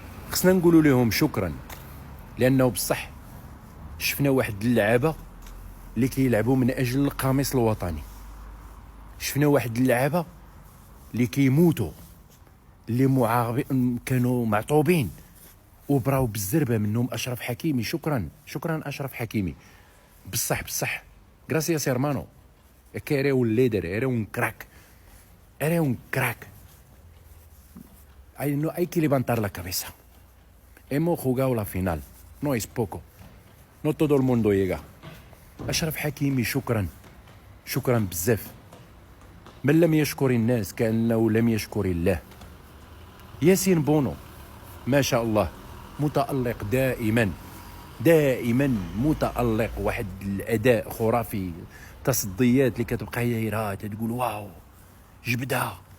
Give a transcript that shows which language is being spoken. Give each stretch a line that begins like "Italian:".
Arabic: خصنا نقولوا لهم شكرا، لانه بصح شفنا واحد اللعابه اللي كيلعبوا من اجل القميص الوطني، شفنا واحد اللعابه اللي كيموتوا، اللي كانوا معطوبين وبراو بالزربه منهم. اشرف حكيمي، شكرا اشرف حكيمي.
Spanish: بصح غراسياس هيرمانو، era un líder, era un crack. Hay que levantar la cabeza. Hemos jugado la final, no es poco, no todo el mundo llega.
Arabic: أشرف حكيمي شكرا بزاف. من لم يشكر الناس كأنه لم يشكر الله. ياسين بونو ما شاء الله متألق دائما متألق، واحد الأداء خرافي، تصديات اللي كتبقى هي تقول واو جبدها.